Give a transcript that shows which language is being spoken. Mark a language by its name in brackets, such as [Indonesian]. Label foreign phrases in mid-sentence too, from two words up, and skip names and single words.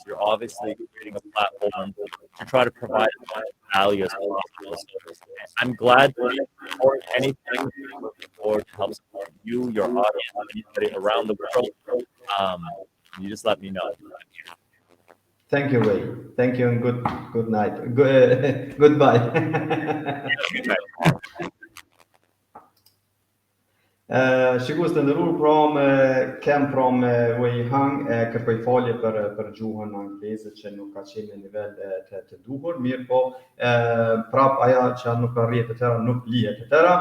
[English] You're obviously creating a platform to try to provide as much value as possible. So I'm glad to support anything or to help support you, your audience, anybody around the world. You just let me know. Thank you, Wei. Thank you, and good night. Goodbye. [Albanian] Shikues të nderuar, from Wei Houng kërkoj falje për gjuhën angleze që nuk ka qenë në nivel të duhur, mirë po prap ajo që nuk arrihet të tëra nuk lihet të tëra.